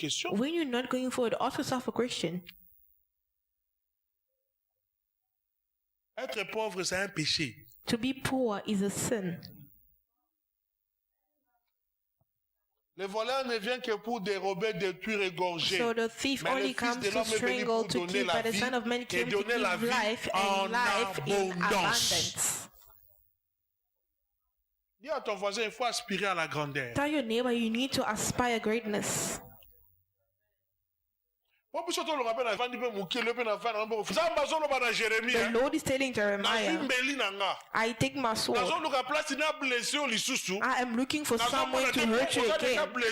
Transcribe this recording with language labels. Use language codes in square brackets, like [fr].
[en] When you're not going forward, ask yourself a question. [fr] Être pauvre, c'est un péché. [en] To be poor is a sin. [fr] Le voleur ne vient que pour dérober, détruire, égorger. [en] So the thief only comes to strangle, to kill, but the Son of Man came to give life and life in abundance. [fr] Dis à ton voisin, il faut aspirer à la grandeur. [en] Tell your neighbor you need to aspire greatness. The Lord is telling Jeremiah, I take my sword. I am looking for someone to hurt you again.